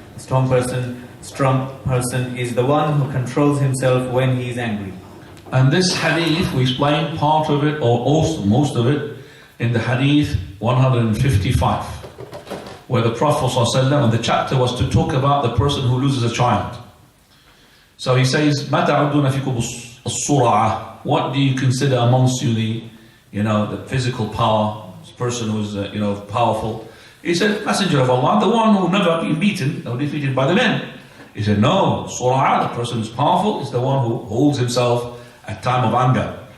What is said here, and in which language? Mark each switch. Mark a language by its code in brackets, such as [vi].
[en] The strong person is the one who controls himself when he is angry. And this hadith, we explained part of it, or also most of it, in the hadith 155, where the Prophet ﷺ, and the chapter was to talk about the person who loses a child. [ar] So he says, مَا تَعُدُّونَ فِيكُمُ الصُّرَعَةِ. [en] What do you consider amongst you the physical power, this person who's powerful? He said, Messenger of Allah, the one who never been beaten or defeated by the men. He said, no, Surah, the person who's powerful, is the one who holds himself at time of anger.